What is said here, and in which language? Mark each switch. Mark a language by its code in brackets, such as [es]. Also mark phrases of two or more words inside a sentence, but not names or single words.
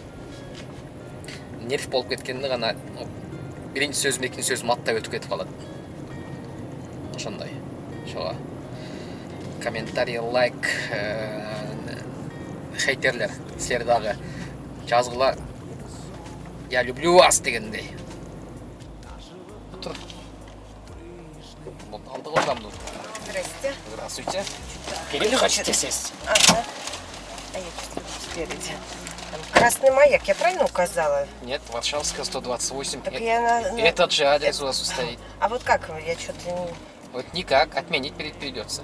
[ky] Нерв болуп кеткенде гана биринчи сөзүм, экинчи сөзүм аттап өтүп кетип калат. Ошондой. Ошого комментарий, лайк, хейтерлер силер дагы жазгыла. [ru] Я люблю вас [ky] дегендей. Тур. Вот алдыгы адамды. [ru] Здрасте. Здравствуйте. Или хотите сесть? Ага. А я чувствую спереди. Там красный маяк, я правильно указала? Нет, Варшавская, 128. Так я Этот же адрес у вас стоит. А вот как? Я что-то не... Вот никак, отменить придется.